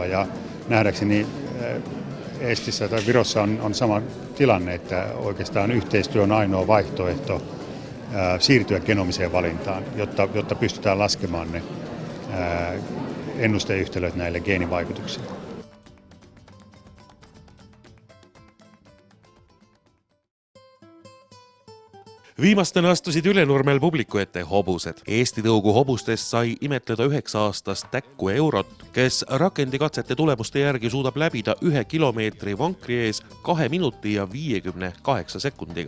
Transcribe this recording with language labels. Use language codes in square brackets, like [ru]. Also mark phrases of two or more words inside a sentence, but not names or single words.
[fi] Ja nähdäkseni Estissä tai Virossa on sama tilanne, että oikeastaan yhteistyö on ainoa vaihtoehto siirtyä genomiseen valintaan, jotta pystytään laskemaan ne ennusteyhtälöt näille geenivaikutuksille. [et] Viimastena astusid Ülenurmel publiku ette hobused. Eesti tõugu hobustest sai imetleda 9-aastast Täkku Eurot, kes rakendikatsete tulemuste järgi suudab läbida 1 kilomeetri vankri ees 2 minuti ja 58 sekundiga.